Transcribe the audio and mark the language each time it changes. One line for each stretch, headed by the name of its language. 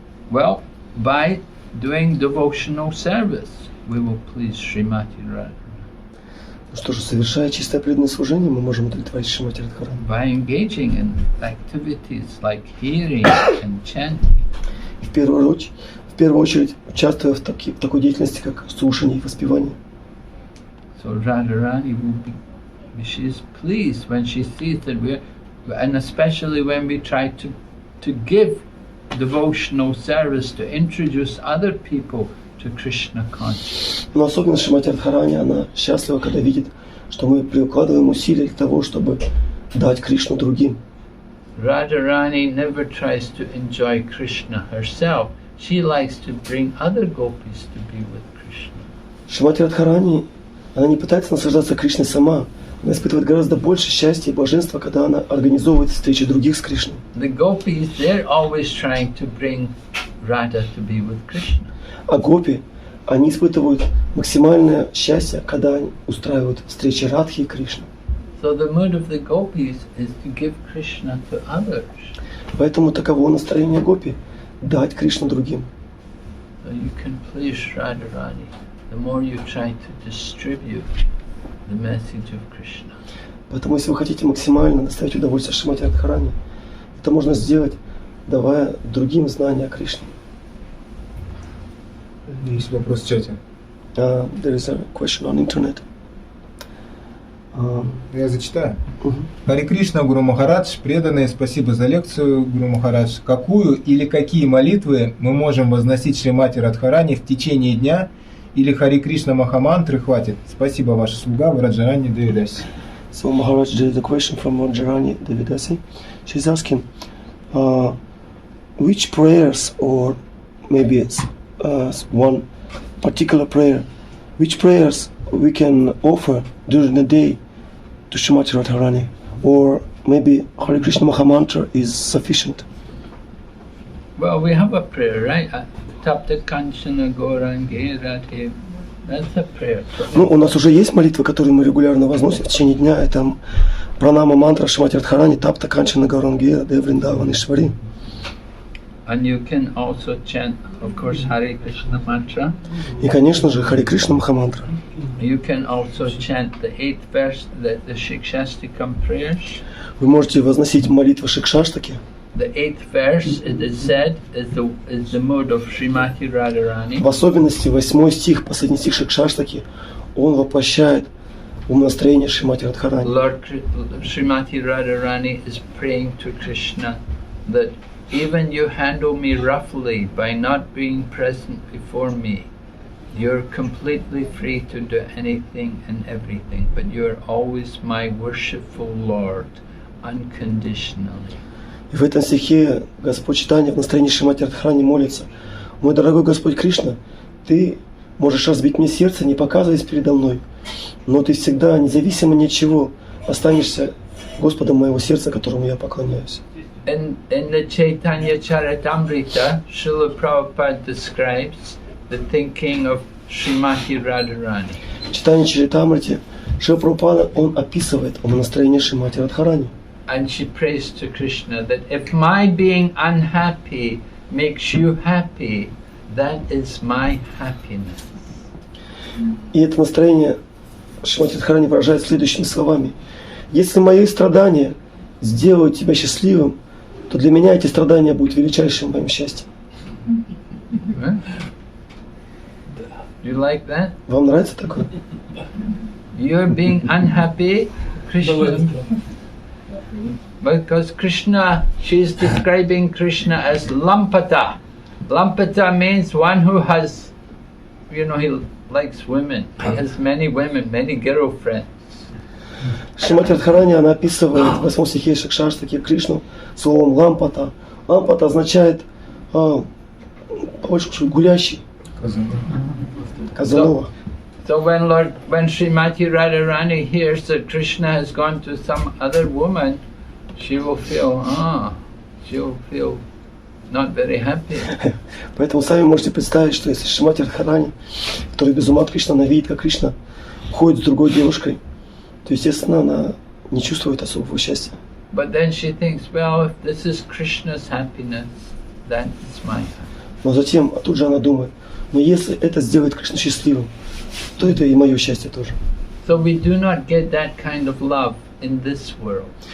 English: Well, by doing devotional service, we will please Srimati Radharani.
Russian: Ну что же, совершая чистое преданное служение, мы можем удовлетворить Шримати Радхарани.
English: By engaging in activities like hearing and chanting.
Russian: В первую очередь, участвуя в такой деятельности, как слушание и воспевание.
English: So Radharani will be, she is pleased when she sees that we're, and especially when we try to give devotional service, to introduce other people to Krishna consciousness.
Russian: Но особенно Шримати Радхарани, она счастлива, когда видит, что мы прикладываем усилия для того, чтобы дать Кришну другим.
English: Radharani never tries to enjoy Krishna herself. She likes to bring other gopis to be with Krishna.
Russian: Шримати Радхарани, она не пытается наслаждаться Кришной сама. Она испытывает гораздо больше счастья и блаженства, когда она организовывает встречи других с Кришной.
English: The gopis, they're always trying to bring Radha to be with Krishna.
Russian: А гопи, они испытывают максимальное счастье, когда они устраивают встречи Радхи и Кришны.
English: So the mood of the gopis is to give Krishna to others.
Russian: Поэтому таково настроение гопи – дать Кришну другим.
English: So you can please Radharani. The more you try to distribute the message of Krishna.
Russian: Поэтому, если вы хотите максимально доставить удовольствие Шримати Радхарани, это можно сделать, давая другим знания о Кришне. Есть вопрос в чате.
English: There is a question on internet.
Russian: Я зачитаю. Харе Кришна, Гуру Махарадж, преданные, спасибо за лекцию, Гуру Махарадж. Какую или какие молитвы мы можем возносить Шримати Радхарани в течение дня, или Харе Кришна Махамантры хватит? Спасибо, ваша слуга, Радharani Devidasi.
English: So Maharaj, there is a question from Radharani Devidasi. She's asking, which prayers, or maybe it's one particular prayer, which prayers we can offer during the day to Shrimati Radharani, or maybe Hare Krishna Mahamantra is sufficient? Well, we have a prayer, right?
Sanskrit: Tapta Kanchana Gaurangi Radhe.
English: That's a prayer.
Russian: Ну, у нас уже есть молитвы, которые мы регулярно возносим в течение дня. Это пранама мантра Шримати Радхарани,
Sanskrit: Тапта Канчана Гауранги Радhe Вриндаван Ишвари.
English: And you can also chant, of course, Hare Krishna mantra.
Russian: И, конечно же, Харе Кришна Махамантра.
English: You can also chant the 8th verse, the Shikshastikam prayers.
Russian: Вы можете возносить молитвы Шикшаштаки.
English: The 8th verse, it is said, is the mode of Srimati Radharani.
Russian: В особенности 8 стих, последний стих Шикшаштаки, он воплощает умонастроение Шримати Радхарани.
English: Lord Srimati Radharani is praying to Krishna that even you handle me roughly by not being present before me. You're completely free to do anything and everything, but you're always my worshipful Lord, unconditionally.
Russian: И в этом стихе Господь Чайтанья в настроении Шримати Радхарани молится: «Мой дорогой Господь Кришна, Ты можешь разбить мне сердце, не показываясь передо мной, но Ты всегда, независимо ни от чего, останешься Господом моего сердца, которому я поклоняюсь».
English: In the Chaitanya Charitamrita, Srila Prabhupada describes the thinking of Srimati Radharani.
Russian: В Чайтанья Чаритамрите Шрила Прабхупада, он описывает умонастроение Шримати Радхарани.
English: And she prays to Krishna that if my being unhappy makes you happy, that is my happiness.
Russian: И это настроение Шримати Радхарани выражает следующими словами: «Если мои страдания сделают тебя счастливым, то для меня эти страдания будут величайшим моим счастьем».
English: You like that?
Russian: Вам нравится такое?
English: You're being unhappy, Krishna. Because Krishna, she's describing Krishna as Lampata. Lampata means one who has, he likes women. He has many women, many girlfriends.
Russian: Шримати Радхарани, она описывает в 8 стихе Шикшаштаки Кришну словом лампата. Лампата означает по-большому гулящий. Казанова.
English: So when Srimati Radharani hears that Krishna has gone to some other woman, she will feel not very happy.
Russian: Поэтому сами можете представить, что если Шримати Радхарани, который без ума от Кришны, она видит, как Кришна ходит с другой девушкой, то, естественно, она не чувствует особого счастья.
English: But then she thinks, well, if this is Krishna's happiness, that is my happiness.
Russian: Но затем, тут же она думает: но если это сделает Кришну счастливым, то это и мое счастье тоже.
English: So we do not get that kind of love in this world.